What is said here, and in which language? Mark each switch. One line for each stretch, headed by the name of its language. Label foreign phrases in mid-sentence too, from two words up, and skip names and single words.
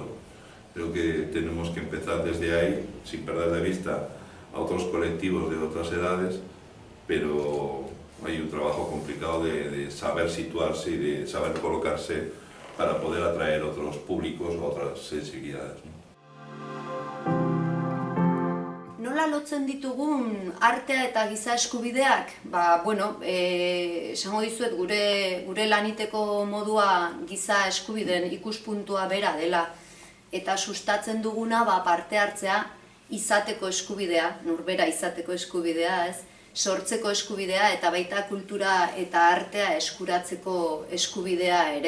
Spanish: Creo que tenemos que empezar desde ahí, sin perder de vista a otros colectivos de otras edades, pero hay un trabajo complicado de saber situarse y de saber colocarse para poder atraer otros públicos o otras sensibilidades, ¿no?
Basque: Nola lotzen ditugun artea eta giza eskubideak? Esango dizuet gure laniteko modua giza eskubideen ikuspuntua bera dela. Eta sustatzen duguna parte hartzea izateko eskubidea, norbera izateko eskubidea, sortzeko eskubidea eta baita kultura eta artea eskuratzeko eskubidea ere.